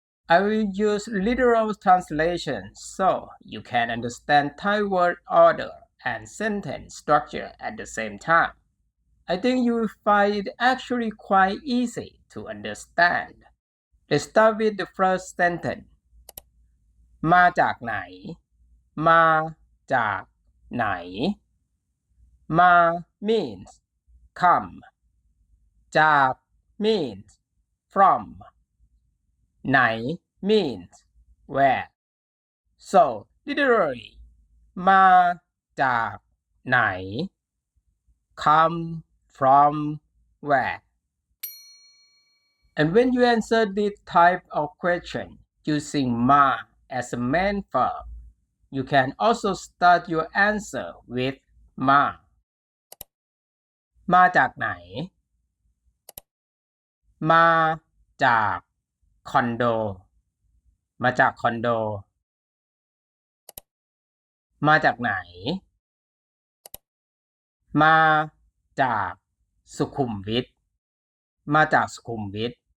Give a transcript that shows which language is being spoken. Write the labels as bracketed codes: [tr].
[en] I will use literal translations so you can understand Thai word order and sentence structure at the same time. I think you will find it actually quite easy to understand. Let's start with the first sentence. [th] มาจากไหน มาจากไหน [en] มา means come. จาก means from. ไหน means where. So literally [th] มาจากไหน [en] come from where. And when you answer this type of question using ma as a main verb, you can also start your answer with ma. [th] มาจากไหน มาจากคอนโด มาจากคอนโด มาจากไหน มาจากสุขุมวิท มาจากสุขุมวิท